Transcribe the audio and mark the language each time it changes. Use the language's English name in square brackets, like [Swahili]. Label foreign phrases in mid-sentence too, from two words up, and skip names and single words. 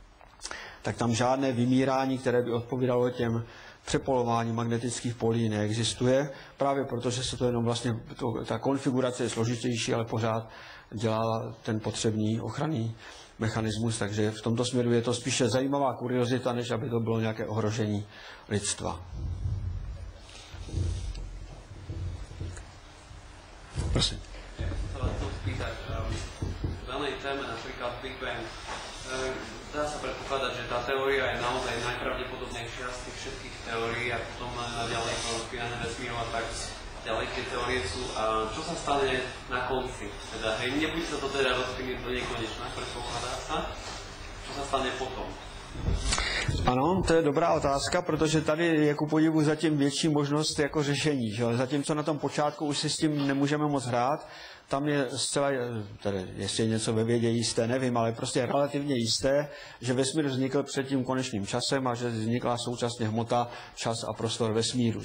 [Czech] tak tam žádné vymírání, které by odpovídalo těm přepolování magnetických polí, neexistuje, právě protože se to jenom vlastně, ta konfigurace je složitější, ale pořád dělá ten potřebný ochranný mechanismus, takže v tomto směru je to spíše zajímavá kuriozita, než aby to bylo nějaké ohrožení lidstva. Prosím. [Slovak] V danej téme, napríklad [English] Big Bang, [Slovak] dá sa predpokladať, že tá teória je naozaj najpravdepodobnejšia z tých všetkých teórií a potom naďalej spínanie vesmíru a tak ďalej tie teórie sú. A čo sa stane na konci? Teda, hej, nebude sa to teda rozpíniť do nekonečna, predpokladá sa. Čo sa stane potom? [Czech] Ano, to je dobrá otázka, protože tady je ku podivu zatím větší možnost jako řešení. Že? Zatímco na tom počátku už si s tím nemůžeme moc hrát, tam je zcela, tedy jestli je něco ve vědě jisté, nevím, ale prostě relativně jisté, že vesmír vznikl před tím konečným časem a že vznikla současně hmota, čas a prostor vesmíru.